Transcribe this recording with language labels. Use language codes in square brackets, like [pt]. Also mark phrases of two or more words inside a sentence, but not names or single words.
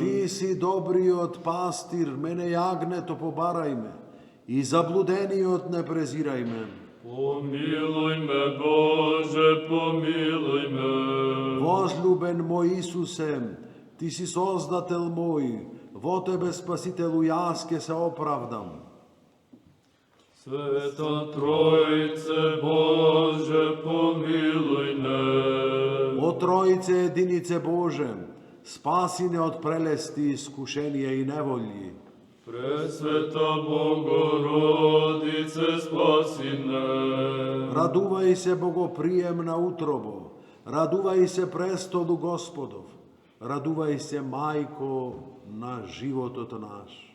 [mk] Ти си добриот пастир, мене јагнето побарај ме, и заблудениот не презирај ме. Помилуj me, Bože, помилуj me. Возлюбен мой Исусе, Ти си Создател мој, во Тебе, Спасителу, јас ке се оправдам. Света Троице, Bože, помилуj me. О Троице единице Боже, спаси не од прелести, искушенија и неволји. Пресвета Богородице, спаси не. Радувај се, Богоприемна утробо, радувај се, престолу Господов, радувај се, Мајко на животот наш.